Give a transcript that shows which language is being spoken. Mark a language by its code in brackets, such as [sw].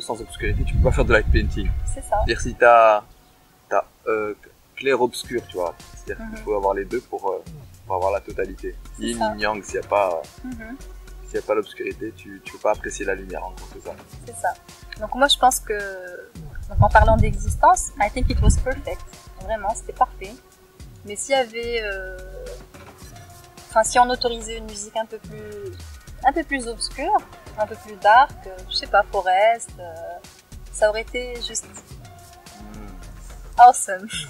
[fr] Sans obscurité, tu peux pas faire de light painting. C'est ça. C'est-à-dire si t'as clair-obscur, tu vois. C'est-à-dire qu'il faut avoir les deux pour avoir la totalité. Yin, yang, s'il n'y a pas... S'il n'y a pas l'obscurité, tu peux pas apprécier la lumière, en gros, c'est ça. C'est ça. Donc moi, je pense que... Donc, en parlant d'existence, [en] I think it was perfect. [fr] Vraiment, c'était parfait. Mais s'il y avait... Enfin, si on autorisait une musique un peu plus obscure, un peu plus dark, je sais pas, forest, ça aurait été juste [en] awesome.